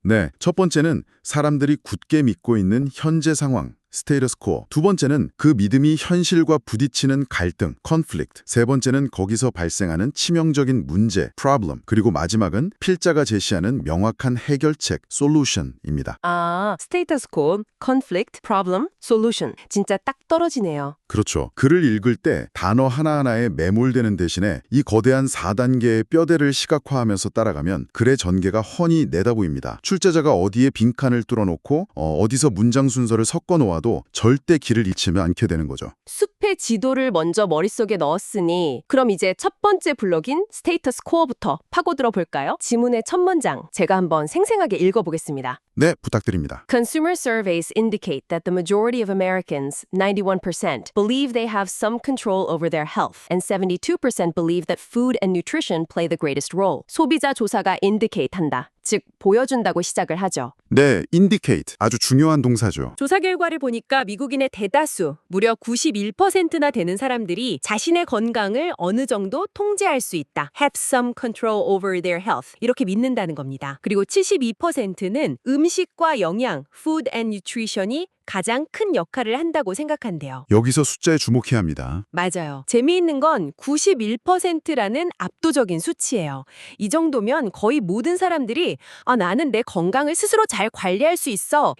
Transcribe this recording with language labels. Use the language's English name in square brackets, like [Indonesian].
[Korean] 네, 첫 번째는 사람들이 굳게 믿고 있는 현재 상황, 스테이터스 코어. 두 번째는 그 믿음이 현실과 부딪히는 갈등, conflict. 세 번째는 거기서 발생하는 치명적인 문제, problem. 그리고 마지막은 필자가 제시하는 명확한 해결책, solution입니다. 스테이터스 코, conflict, problem, solution. 진짜 딱 떨어지네요. 그렇죠. 글을 읽을 때 단어 하나하나에 매몰되는 대신에 이 거대한 4단계의 뼈대를 시각화하면서 따라가면 글의 전개가 훤히 내다보입니다. 출제자가 어디에 빈칸을 뚫어놓고 어디서 문장 순서를 섞어놓아도 절대 길을 잃지 않게 되는 거죠. 숲의 지도를 먼저 머릿속에 넣었으니 그럼 이제 첫 번째 블럭인 스테이터스 코어부터 파고들어 볼까요? 지문의 첫 문장 제가 한번 생생하게 읽어보겠습니다. 네, 부탁드립니다. [English] Consumer surveys indicate that the majority of Americans, 91%, believe they have some control over their health, and 72% believe that food and nutrition play the greatest role. [Korean] 소비자 조사가 indicate 한다. 즉, 보여준다고 시작을 하죠. 네, indicate. 아주 중요한 동사죠. 조사 결과를 보니까 미국인의 대다수, 무려 91%나 되는 사람들이 자신의 건강을 어느 정도 통제할 수 있다. [English] have some control over their health. [Korean] 이렇게 믿는다는 겁니다. 그리고 72%는 음식과 영양, [English] food and nutrition [Korean] 이 가장 큰 역할을 한다고 생각한대요. 여기서 숫자에 주목해야 합니다. 맞아요. 재미있는 건 91%라는 압도적인 수치예요. 이 정도면 거의 모든 사람들이 나는 내 건강을 스스로 잘 관리할 수 있어.